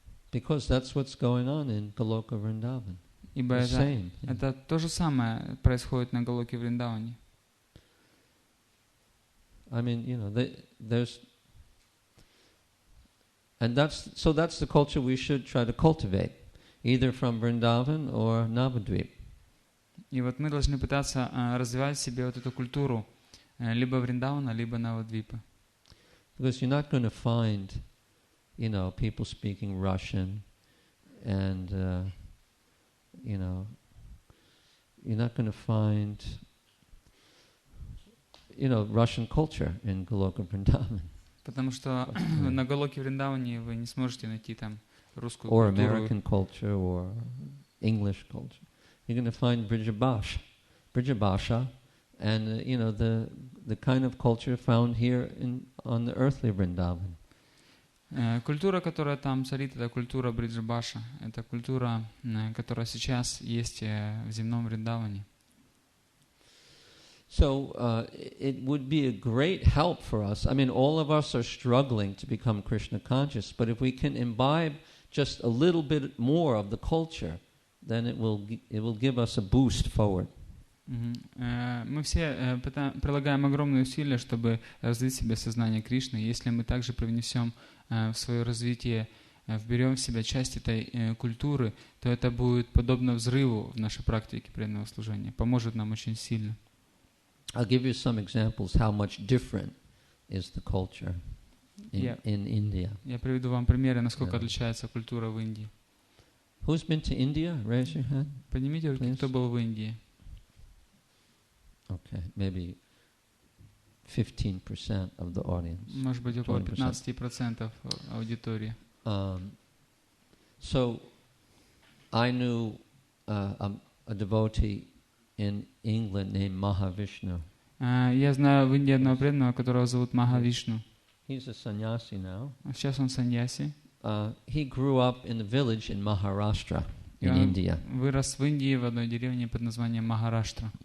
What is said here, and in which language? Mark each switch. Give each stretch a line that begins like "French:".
English: Because that's what's going on in Goloka Vrindavan.
Russian: Ибо это то же самое происходит на Галоке Вриндаване.
English: I mean, there's, and that's the culture we should try to cultivate, either from Vrindavan or Navadvip.
Russian: И вот мы должны пытаться развивать в себе вот эту культуру либо Вриндавана, либо Навадвипа.
English: Because you're not going to find, people speaking Russian, and you're not going to find, Russian culture in Goloka Vrindavan.
Russian: Потому что на Галоке Вриндаване вы не сможете найти там русскую
English: or
Russian: культуру.
English: American culture or English culture. You're going to find Brijabhasha, and the kind of culture found here on the earthly Vrindavan.
Russian: Культура, которая там царит, это культура Бриджабаша. Это культура, которая сейчас есть в земном Вриндаване.
English: So it would be a great help for us. I mean, all of us are struggling to become Krishna conscious, but if we can imbibe just a little bit more of the culture, then it will give us a boost forward.
Russian: Мы все прилагаем огромные усилия, чтобы развить в себе сознание Кришны. Если мы также привнесем в свое развитие, вберем в себя часть этой культуры, то это будет подобно взрыву в нашей практике преданного служения. Поможет нам очень сильно.
English: I'll give you some examples how much different is the culture in India.
Russian: Я приведу вам примеры, насколько отличается культура в Индии.
English: Who's been to India? Raise your hand.
Russian: Поднимите руки, кто был в Индии.
English: Okay, maybe 15% of the audience.
Russian: Может быть, около 15% аудитории.
English: So, I knew a devotee in England named Mahavishnu.
Russian: Я знаю в Индии одного преданного, которого зовут Махавишну.
English: He's a sannyasi now.
Russian: Сейчас он саньяси.
English: He grew up in a village in Maharashtra, in India.
Russian: Вырос в Индии в одной деревне под названием Махараштра.